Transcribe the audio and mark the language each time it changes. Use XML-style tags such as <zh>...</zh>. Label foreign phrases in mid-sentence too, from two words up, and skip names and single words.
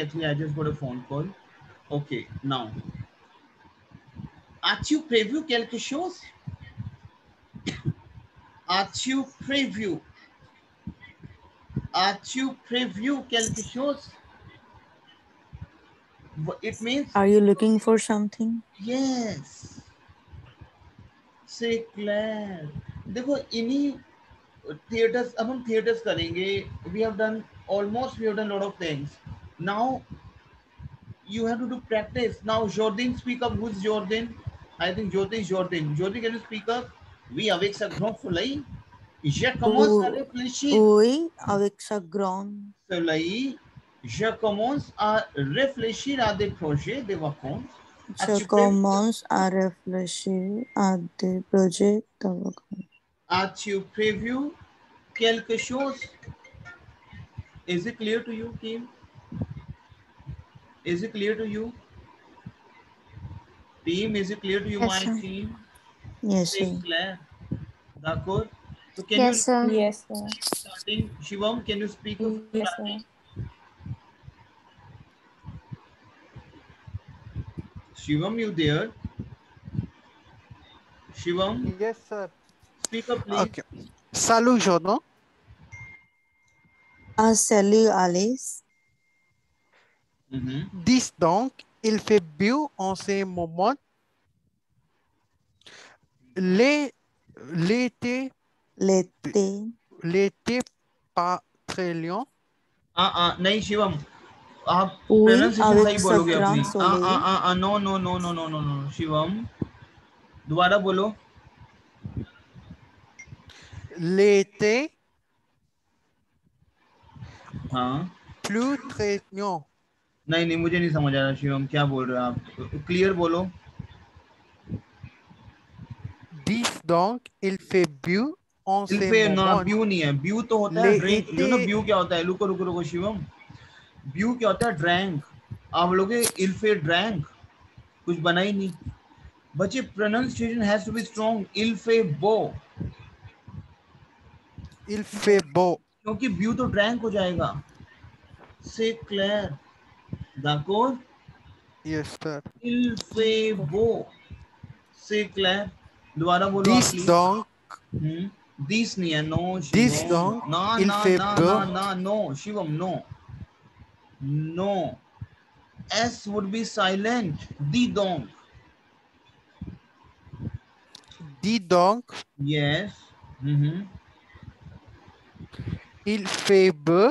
<en>Actually, I just got a phone call. Okay, now.</en> <fr>As-tu prévu quelque chose? As-tu prévu? As-tu prévu quelque chose?</fr> <en>It means Are you looking for something? yes.</en> <fr>C'est clair.</fr> <hi>देखो इन्हीं थिएटर्स, अब हम थिएटर्स करेंगे.</hi> <en>We have done lot of things. Now you have to do practice. Now Jordan, speak up. Who's Jordan? I think Jyoti is Jordan. Jyoti, can you speak up?</en> <fr>Oui, avec sa grand soleil, je commence à réfléchir. Oui, avec sa grande. Soleil, je commence à réfléchir à des projets, des vacances. Je commence à réfléchir à des projets de vacances. As-tu prévu quelque chose?</fr> <en>Is it clear to you, team? Is it clear to you? Team, is it clear to you, Yes, my sir. team? Yes,</en> <fr>C'est</fr> <en>sir.</en> <fr>clair. D'accord?</fr> <en>So can Yes, sir. Yes, sir. you starting? Shivam, can you speak of Yes, sir. starting? Shivam, you there? Shivam, Yes, sir. speak up, please.</en> <fr>Okay. Salut, Jordan. Salut, Alice. Dis donc, il fait beau en ce moment. L'été, L'été, pas très long.</fr> <hi>नहीं शिवम, आप</hi> <fr>oui,</fr> <hi>pronunciation</hi> <fr>avec</fr> <hi>सही</hi> <fr>sa</fr> <hi>बोलोगे अपनी.</hi> <fr>grande soleil.</fr> <en>No.</en> <hi>शिवम, दोबारा बोलो.</hi> <fr>L'été,</fr> <hi>हाँ.</hi> <fr>plus très long.</fr> <hi>नहीं, मुझे नहीं समझ आ रहा शिवम, क्या बोल रहे हो आप? क्लियर बोलो.</hi> <fr>Dis donc, il fait beau en Il ce fait ना, moment.</fr> <hi>ब्यू नहीं है. ब्यू तो होता है ड्रिंक.</hi> <en>you know</en> <fr>l'été,</fr> <hi>ब्यू क्या होता है? रुको शिवम. ब्यू क्या होता है? ड्रैंक. आप लोगे</hi> <fr>il fait</fr> <hi>ड्रैंक, कुछ बना ही नहीं. बच्चे,</hi> <en>pronunciation has to be strong.</en> <fr>Il fait beau. il fait beau.</fr> <hi>क्योंकि ब्यू तो ड्रैंक हो जाएगा.</hi> <fr>C'est clair. D'accord?</fr> <en>Yes, sir.</en> <fr>Il fait beau. C'est clair.</fr> <hi>दोबारा बोलो आप</hi> <fr>Dis</fr> <hi>प्लीज.</hi> <fr>donc,</fr> <hi>This नहीं है.</hi> <en>No</en> <fr>dis</fr> <hi>शिवम.</hi> <fr>donc,</fr> <hi>ना</hi> <fr>il</fr> <hi>ना</hi> <fr>fait</fr> <hi>ना</hi> <fr>beau.</fr> <hi>ना ना no शिवम,</hi> <en>no. No. S would be silent.</en> <fr>Dis donc. Dis donc,</fr> <en>Yes.</en> <fr>il fait beau.</fr>